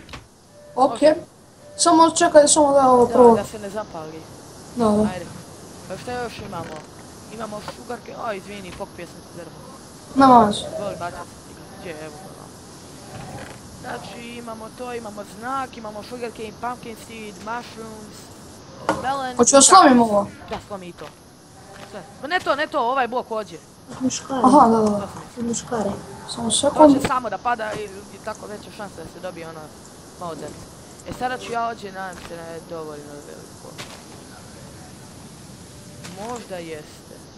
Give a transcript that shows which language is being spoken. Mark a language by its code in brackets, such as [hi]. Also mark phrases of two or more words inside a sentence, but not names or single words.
[sr] Okej. Samo čekaj, samo da ovo prvo. Da se ne zapali. Da. Ajde. Pa šta još imamo? Imamo šugarke, izvini, pokupio sam ti drvo. Nema vas. Voli bacat, gdje, evo ga. Znači imamo to, imamo znak, imamo [en] sugarcane, pumpkin seed, mushrooms, melon... [sr] Hoću da slomim ovo? Da, slomi i to. Sve. Ne to, ovaj blok ođe. Muškari. Aha, da. Muškari. Samo To sekund. će samo da pada i tako veća šansa da se dobije ono malo drce. Sada ću ja ođe, nadam se da je dovoljno veliko. Možda jeste.